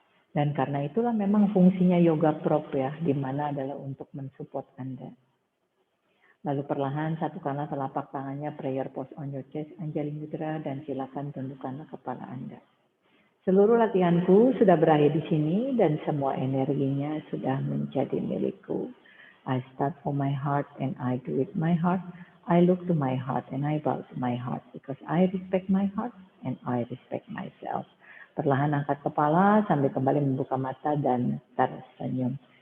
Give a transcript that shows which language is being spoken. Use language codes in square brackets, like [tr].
[id] Dan karena itulah memang fungsinya yoga prop ya, di mana adalah untuk mensupport Anda. Lalu perlahan satukanlah telapak tangannya, [en] prayer pose on your chest, [id] Anjali Mudra, dan silakan tundukkanlah kepala Anda. Seluruh latihanku sudah berakhir di sini dan semua energinya sudah menjadi milikku. [en] I start from my heart and I do it my heart. I look to my heart and I bow to my heart because I respect my heart and I respect myself. [id] Perlahan angkat kepala sambil kembali membuka mata dan tersenyum.